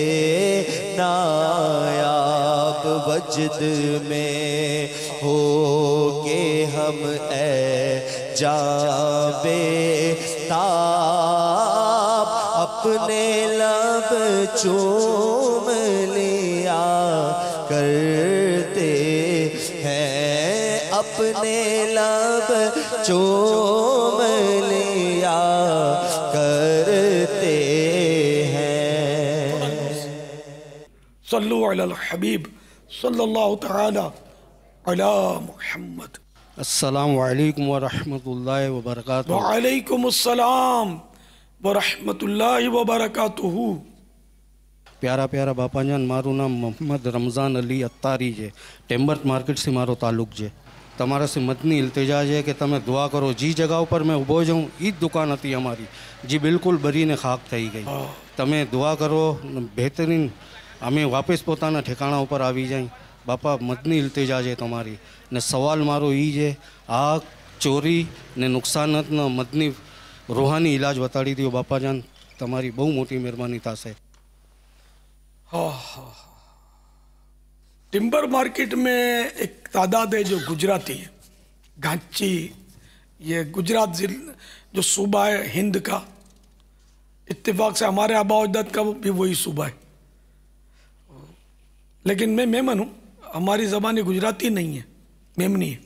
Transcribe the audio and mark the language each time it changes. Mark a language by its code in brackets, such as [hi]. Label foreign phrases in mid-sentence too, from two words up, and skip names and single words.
[ur] نایاب، وجد میں ہو کہ ہم اے جاں بیتاب اپنے لب چوم لیا کرتے ہیں، اپنے لب چوم لیا کرتے ہیں۔ [ar] صلو علی الحبیب صلی اللہ تعالی علی محمد۔ السلام علیکم ورحمۃ اللہ وبرکاتہ۔ وعلیکم السلام ورحمۃ اللہ وبرکاتہ۔ [gu] પ્યારા પ્યારા બાપાજાન, મારું નામ મોહમ્મદ રમઝાન અલી અત્તારી છે, ટેમ્બર્ટ માર્કેટથી મારો તાલુક છે। તમારાથી મદની ઇલ્તિજા છે કે તમે દુઆ કરો। જે જગા ઉપર મેં ઊભો છું એ જ દુકાન હતી અમારી, જે બિલકુલ બરીને ખાક થઈ ગઈ। તમે દુઆ કરો બહેતરીન અમે વાપસ પોતાના ઠેકાણા ઉપર આવી જાય। બાપા મદની ઇલ્તિજા છે તમારી। ને સવાલ મારો એ છે, આગ ચોરી ને નુકસાનનો મદની રૂહાની ઇલાજ બતાડી દો બાપાજાન, તમારી બહુ મોટી મહેરબાની થશે। [ur] ٹمبر مارکیٹ میں ایک تعداد ہے جو گجراتی ہے، گھانچی، یہ گجرات جو صوبہ ہے ہند کا، اتفاق سے ہمارے آبا اجداد کا بھی وہی صوبہ ہے، لیکن میں میمن ہوں، ہماری زبان گجراتی نہیں ہے، میمنی ہے.